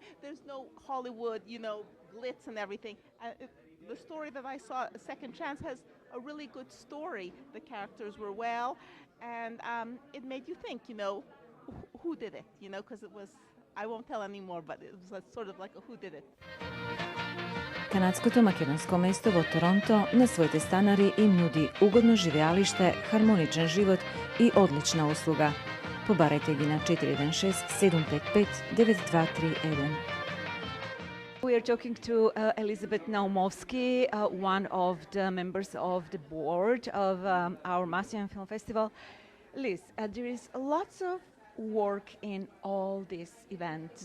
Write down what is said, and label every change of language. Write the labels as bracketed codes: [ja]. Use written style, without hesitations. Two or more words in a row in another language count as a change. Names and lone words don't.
[en] There's no Hollywood, glitz and everything. The story that I saw, Second Chance, has a really good story. The characters were well, and it made you think, who did it? Because it was, I won't tell anymore, but it was sort of like a who did it. [mk] Канадското македонско место во Торонто на своите станари им нуди угодно живеалиште, хармоничен живот и одлична услуга. Побарајте ги на 416-755-9231. [en] We are talking to Elizabeth Naumovsky, one of the members of the board of our Macedonian Film Festival. Liz, there is lots of work in all these events.